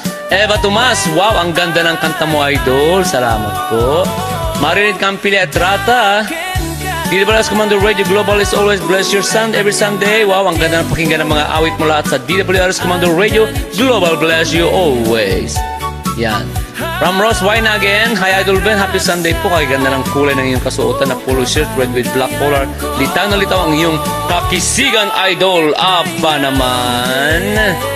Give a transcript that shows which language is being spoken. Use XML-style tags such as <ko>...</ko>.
<tl>Eva Tomas, wow, ang ganda ng kanta mo, idol. Salamat po. Marilyn Campilla Etrata.</tl> <en>DWRS Commander Radio Global is always bless your sound every Sunday.</en> <tl>Wow, ang ganda ng pakinggan ng mga awit mula at sa DWRS Commander Radio Global,</tl> <en>bless you always. Yan. From Ross Wine again. Hi Idol Ben, happy Sunday po.</en> <tl>Kaya ganda ng kulay ng iyong kasuotan na polo shirt,</tl> <en>red with black collar.</en> <tl>Litaw na litaw ang iyong kakisigan, Idol. Aba naman.</tl>